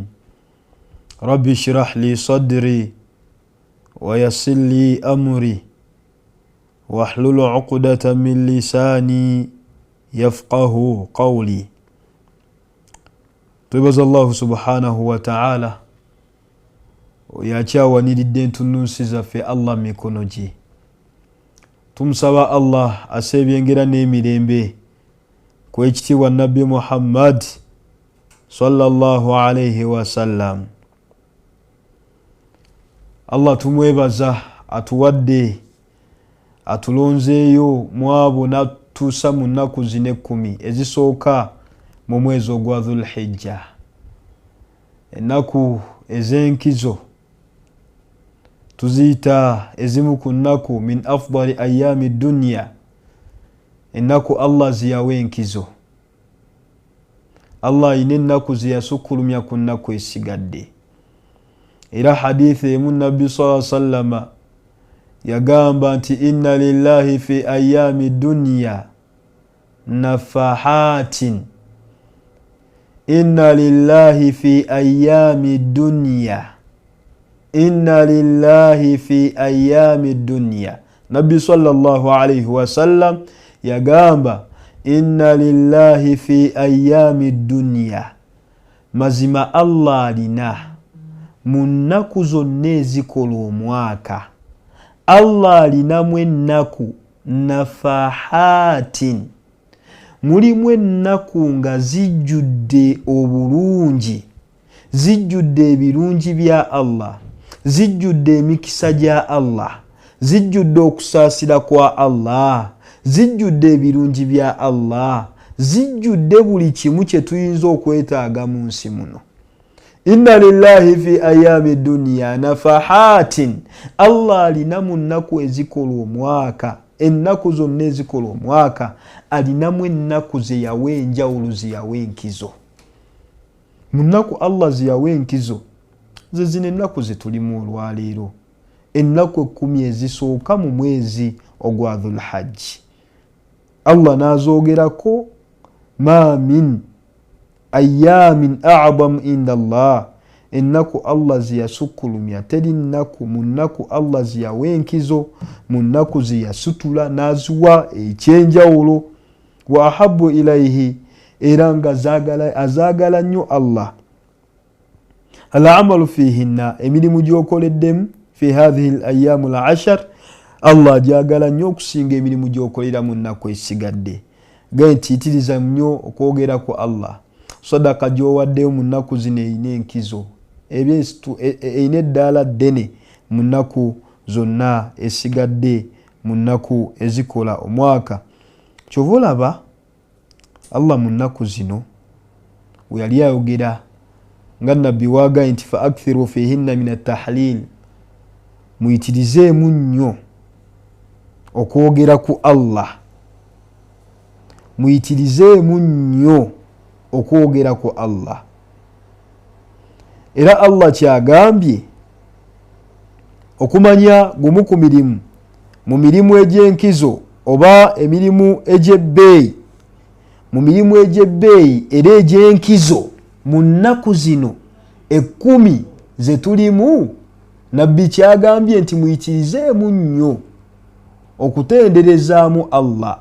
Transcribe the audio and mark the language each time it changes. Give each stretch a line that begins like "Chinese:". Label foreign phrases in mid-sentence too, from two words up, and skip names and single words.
Arabic: رب اشرح لي صدري ويسر لي أمري واحلل عقدة من لساني يفقه قولي.
Ganda: Tubaza Allah
Arabic: سبحانه وتعالى
Ganda: oyakyawaniride entunnunsi zaffe Allah mikono gye. Tumusaba Allah asebyengera n'emirembe ku ekitiibwa Nabbi Muhammad
Arabic: صلى الله عليه وسلم.
Ganda: Allah tumwebaza atuwadde atulonzeeyo mu abo n'atuusa mu nnaku zino 10 ezisooka mu mwezi ogwa Dhulhijja. Ennaku ez'enkizo tuziyita ezimu ku nnaku
Arabic: من أفضل أيام الدنيا.
Ganda: Ennaku Allah ziyawa enkizo. Allah ayina ennaku ziyasukkulumya ku nnaku esigadde. Era hadithi emu Nabbi
Arabic: صلى الله عليه وسلم
Ganda: yagamba nti
Arabic: إن لله في أيام الدنيا نفحات. إن لله في أيام الدنيا. إن لله في أيام الدنيا.
Ganda: Nabbi
Arabic: صلى الله عليه وسلم
Ganda: yagamba
Arabic: إن لله في أيام الدنيا.
Ganda: Mazima Allah alina mu nnaku zonna ezikola omwaka. Allah alinamu ennaku nafahatin. mulimu ennaku nga zijjudde obulungi, zijjudde ebirungi bya Allah, zijjudde emikisa gya Allah, zijjudde okusaasira kwa Allah, zijjudde ebirungi bya Allah, zijjudde buli kimu kye tuyinza okwetaaga mu nsi muno.
Arabic: إن لله في أيام الدنيا نفحات.
Ganda: Allah alina mu nnaku ezikola omwaka, ennaku zonna ezikola omwaka alinamu ennaku ze yawa enjawulo, ze yawa enkizo. Mu nnaku Allah ze yawa enkizo ze zino ennaku ze tulimu olwaleero, ennaku 10 ezisooka mu mwezi ogwa Dhulhajji. Allah n'azoogerako,
Arabic: ما من أيام أعظم عند الله,
Ganda: ennaku Allah ze yasukkulumya teri nnaku mu nnaku Allah ze yawa enkizo, mu nnaku ze yasutula n'aziwa ekyenjawulo.
Arabic: وأحب إليه,
Ganda: era nga azaagala nnyo Allah
Arabic: العمل فيهن,
Ganda: emirimu gy'okoleddemu
Arabic: في هذه الأيام العشر,
Ganda: Allah agyagala nnyo okusinga emirimu gy'okolera mu nnaku esigadde. Gaye ntiitiriza nnyo okwogera ku Allah. Sadaka gy'owaddeyo mu nnaku zino erina enkizo, erina eddaala ddene mu nnaku zonna esigadde mu nnaku ezikola omwaka. Kyova olaba Allah mu nnaku zino we yali ayogera nga nabbi waagaye nti
Arabic: فأكثروا فيهن من التهليل,
Ganda: muyitirizeemu nnyo okwogera ku Allah, muyitirizeemu nnyo okwogera ku Allah. Era Allah kyagambye okumanya gumu ku mirimu, mu mirimu egy'enkizo oba emirimu egy'ebbeeyi, mu mirimu egy'ebbeeyi era egy'enkizo mu nnaku zino 10 ze tulimu, nabbi kyagambye nti muyitirizeemu nnyo okutenderezaamu Allah.